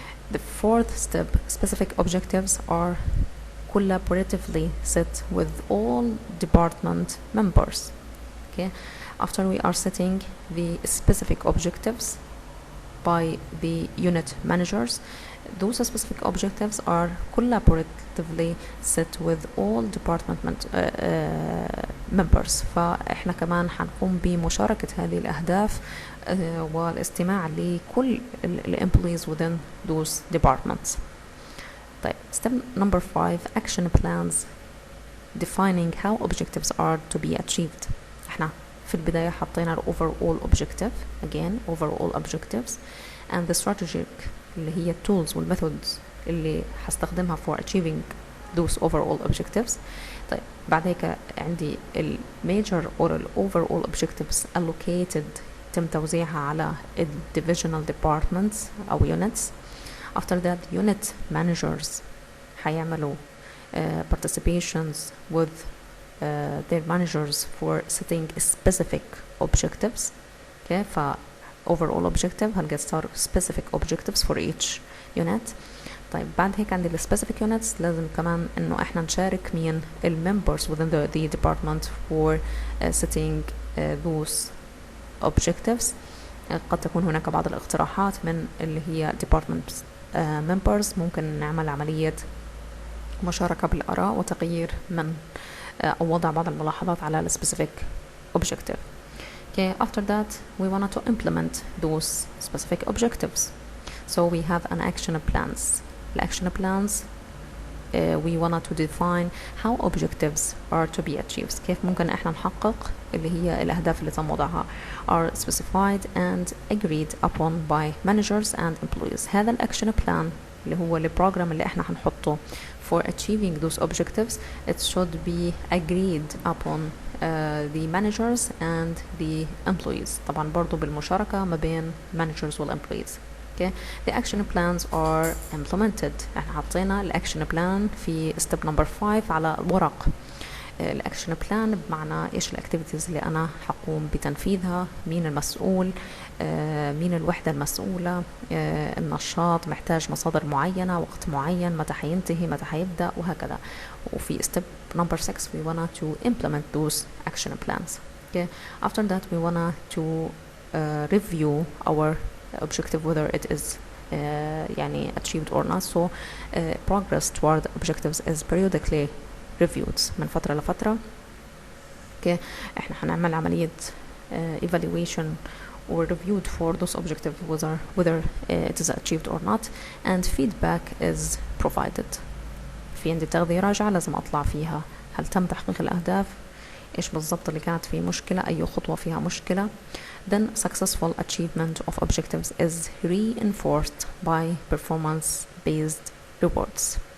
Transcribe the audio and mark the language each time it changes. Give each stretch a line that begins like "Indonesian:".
English: The fourth step, specific objectives are collaboratively set with all department members. okay. After we are setting the specific objectives by the unit managers, those specific objectives are collaboratively set with all department members.
Arabic: فإحنا كمان حنقوم بمشاركة هذه الأهداف والاستماع لكل
English: employees within those departments. طيب step number 5, action plans defining how objectives are to be achieved.
Arabic: إحنا في البداية حطينا
English: overall objective, again overall objectives, and the strategic اللي هي tools والmethods
Arabic: اللي هستخدمها
English: for achieving those overall objectives. طيب
Arabic: بعد هيك عندي
English: major or overall objectives allocated
Arabic: تم توزيعها على
English: divisional departments أو units. After that unit managers
Arabic: هيعملوا
English: participations with their managers for setting specific objectives. Okay, ف overall objective هنقدر specific objectives for each unit.
Arabic: طيب بعد هيك عندي ال specific units لازم كمان إنه إحنا نشارك مين
English: members within the department for setting those objectives.
Arabic: قد تكون هناك بعض الاقتراحات من اللي هي department members. ممكن نعمل عملية مشاركة بالآراء وتغيير من أو وضع بعض الملاحظات على ال specific objective.
English: Okay, after that we wanted to implement those specific objectives. So we have an action plans. The action plans we wanted to define how objectives are to be achieved.
Arabic: كيف ممكن احنا نحقق اللي هي الأهداف اللي تم وضعها
English: are specified and agreed upon by managers and employees.
Arabic: هذا الأكشن بلان اللي هو البروجرام اللي احنا هنحطه
English: for achieving those objectives, it should be agreed upon the managers and the employees.
Arabic: طبعا برضو بالمشاركة ما بين managers والemployees.
English: Okay. The action plans are implemented.
Arabic: احنا حطينا الاكشن بلان في step number 5 على الورق. الاكشن بلان بمعنى ايش الاكتيفيتيز اللي انا حقوم بتنفيذها، مين المسؤول، مين الوحدة المسؤولة، النشاط محتاج مصادر معينة، وقت معين، متى حينتهي، متى حيبدأ، وهكذا.
English: وفي step number 6 we wanna to implement those action plans. Okay. After that we wanna to review our objective whether it is يعني achieved or not. So progress toward objectives is periodically reviewed
Arabic: من فترة لفترة.
English: okay.
Arabic: احنا هنعمل عملية
English: evaluation or reviewed for those objectives whether it is achieved or not, and feedback is provided.
Arabic: في عندي تغذية راجعة لازم أطلع فيها هل تم تحقيق الأهداف، إيش بالضبط اللي كانت فيه مشكلة، أي خطوة فيها مشكلة.
English: Then successful achievement of objectives is reinforced by performance-based rewards.